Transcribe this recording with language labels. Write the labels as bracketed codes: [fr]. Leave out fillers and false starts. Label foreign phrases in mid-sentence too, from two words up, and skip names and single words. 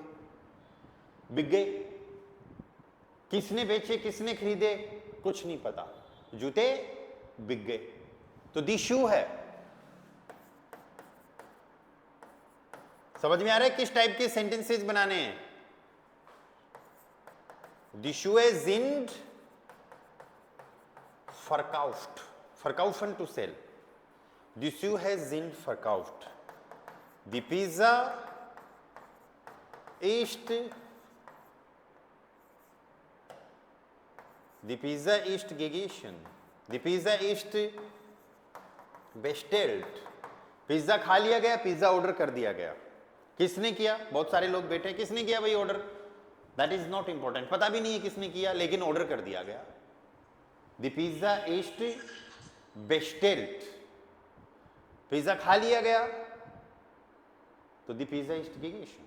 [hi] बिक गए। किसने बेचे, किसने खरीदे? कुछ नहीं पता, जूते बिक गए। तो [de] die Schuh [hi] है। समझ में आ रहा है किस टाइप के सेंटेंसेस बनाने हैं? [de] Die Schuh hä sind verkauft, verkaufen [en] to sell. [de] Die Schuhe has sind verkauft. Die Pizza ist gegessen. Die Pizza ist bestellt. [hi] पिज्जा खा लिया गया, पिज्जा ऑर्डर कर दिया गया। किसने किया? बहुत सारे लोग बैठे, किसने किया भाई ऑर्डर? [en] that is not important, [hi] पता भी नहीं है किसने किया, लेकिन ऑर्डर कर दिया गया। [de] Die Pizza ist bestellt, [hi] पिज्जा खा लिया गया तो [de] Die Pizza ist gegessen.